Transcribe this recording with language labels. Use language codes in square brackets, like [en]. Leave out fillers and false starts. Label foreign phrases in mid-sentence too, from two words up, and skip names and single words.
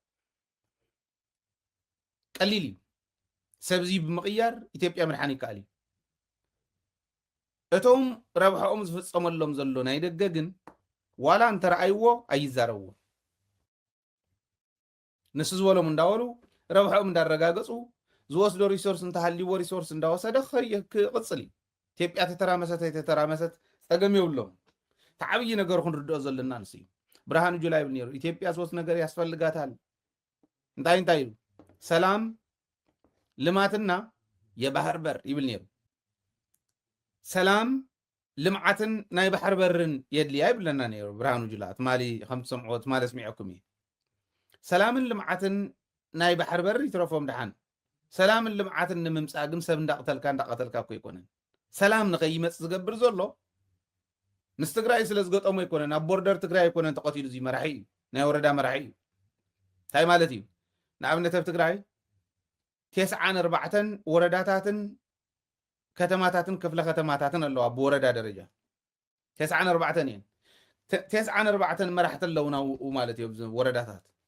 [ti] ቀሊል እዩ ሰብዚ ብምቕያር ኢትዮጵያ ምድሓን ይከኣል እዩ እቶም ረብሐኦም ዝፍፀመሎም ዘሎ ናይ ደገ ግን ዋላ እንተረኣይዎ ኣይዛረብዎ ንሱ ዝበሎም እንዳበሉ ረብሐኦም እንዳረጋገፁ ዝወስዶ ሪሶርስ እንተሃልይዎ ሪሶርስ እንዳወሰደ ክቕፅል እዩ [am] ኢትዮጵያ ተተራመሰት [ti] ፀገም የብሎም ተዓብይ ነገር ክንርድኦ ዘለና ንስ እዩ ብርሃኑ ጁላ ይብል ነይሩ [am] ኢትዮጵያ ሶስት ነገር ያስፈልጋታል [ti] እንታይ እዩ [am] ሰላም ልማትና የባህር በር [ti] ይብል ነይሩ ሰላም ልምዓትን ናይ ባሕር በርን የድልያ ይብለና ነይሩ ብርሃኑ ጁላ ትማሊ ከም ትሰምዕዎ ትማሊ ኣስሚዐኩም እየ ሰላምን ልምዓትን ናይ ባሕር በር ይትረፎም ድሓን ሰላምን ልምዓትን ንምምፃእ ግን ሰብ እንዳቀተልካ እኮ ይኮነን ሰላም ንኸይመፅ ዝገብር ዘሎ ምስ ትግራይ ስለ ዝገጠሞ ይኮነን ኣብ ቦርደር ትግራይ ይኮነን ተቐቲሉ እዚ መራሒ እዩ ናይ ወረዳ መራሒ እዩ እንታይ ማለት እዩ ንኣብነት ኣብ ትግራይ 94 ወረዳታትን ከተማታትን ክፍለ ከተማታትን ኣለዋ ብወረዳ ደረጃ 94 እየን 94 መራሕቲ ኣለውና ማለት እዩ ወረዳታት